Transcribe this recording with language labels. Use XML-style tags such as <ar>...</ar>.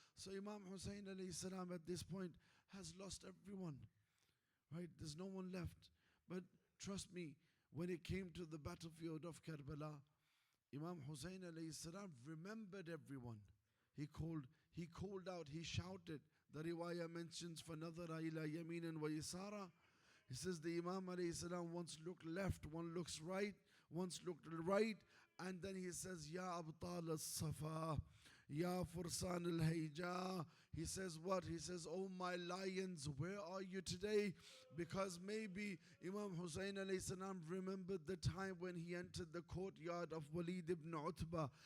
<en>So Imam Hussein alayhi salam at this point has lost everyone. Right? There's no one left. But trust me, when it came to the battlefield of Karbala, Imam Hussein alayhi salam remembered everyone. He called out, he shouted. The riwayah mentions,</en> <ar>فَنَظَرَ إِلَى يَمِينٍ وَيَسَارًا.</ar> <en>He says the Imam alayhi salam once looked left, one looks right, once looked right, and then he says,</en> <ar>Ya Abtal al-Safa, Ya Fursan al-Hayja.</ar> <en>He says what? He says, oh my lions, where are you today? Because maybe Imam Hussein alayhi salam remembered the time when he entered the courtyard of Walid ibn Utbah.</en>